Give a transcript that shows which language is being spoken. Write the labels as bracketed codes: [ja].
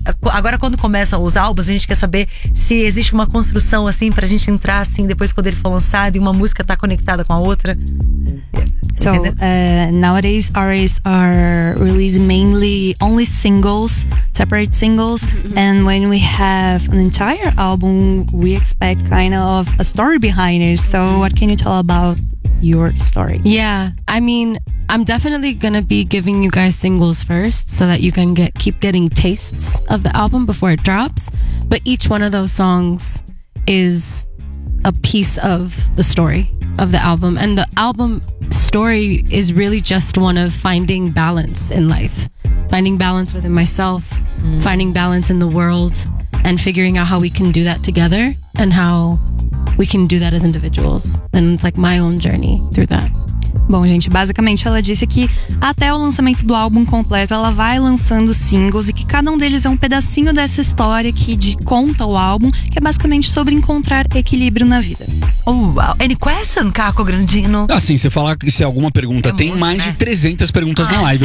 [pt] Agora, quando começam os álbuns, a gente quer saber se existe uma construção, assim, pra gente entrar, assim, depois quando ele for lançado e uma música tá conectada com a outra. [en] So, nowadays, artists are releasing mainly only singles, separate singles. Mm-hmm. And when we have an entire album, we expect kind of a story behind it. So, what can you tell about your story? Yeah, I mean, I'm definitely gonna be giving you guys singles first so that you can keep getting tastes of the album before it drops. But each one of those songs is a piece of the story of the album. And the album story is really just one of finding balance in life. Finding balance within myself, finding balance in the world, and figuring out how we can do that together and how we can do that as individuals. And it's like my own journey through that. [pt] Bom, gente, basicamente ela disse que até o lançamento do álbum completo ela vai lançando singles e que cada um deles é um pedacinho dessa história que conta o álbum, que é basicamente sobre encontrar equilíbrio na vida. [en] Uau! Any question, Caco Grandino? [pt] Assim, se falar que se alguma pergunta tem muito, mais, né, de 300 perguntas na live.